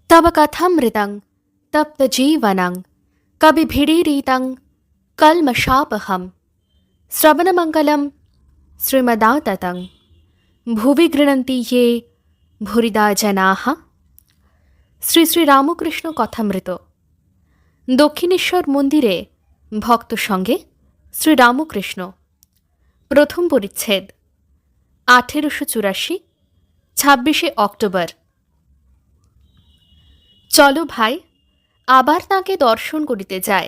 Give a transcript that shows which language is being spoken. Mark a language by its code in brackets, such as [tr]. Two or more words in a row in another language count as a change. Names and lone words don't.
[sa] तव कथमृतं तप्तजीवनं कविभिरीडितं कल्मषापहं श्रवणमङ्गलं श्रीमदाततं भुवि गृह्णन्ति ये भूरिदा जनाः। [bn] শ্রী শ্রী রামকৃষ্ণ কথামৃত। দক্ষিণেশ্বর মন্দিরে ভক্ত সঙ্গে শ্রী রামকৃষ্ণ। প্রথম পরিচ্ছেদ। 1884, 26শে অক্টোবর। চলো ভাই, আবার তাঁকে দর্শন করিতে যায়।